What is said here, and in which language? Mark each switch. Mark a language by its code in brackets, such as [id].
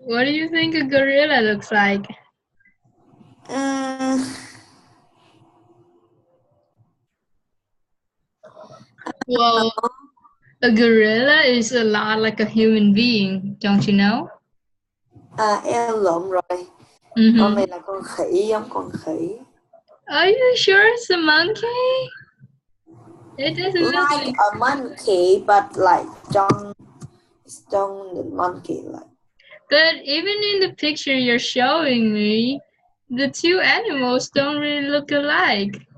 [en] What do you think a gorilla looks like? Well, a gorilla is a lot like a human being, don't you know? [vi] Em lộn rồi. Con này là con khỉ, giống con khỉ. [en] Are you sure it's a monkey? It doesn't look Like a monkey, but like don't the monkey like. But even in the picture you're showing me, the two animals don't really look alike.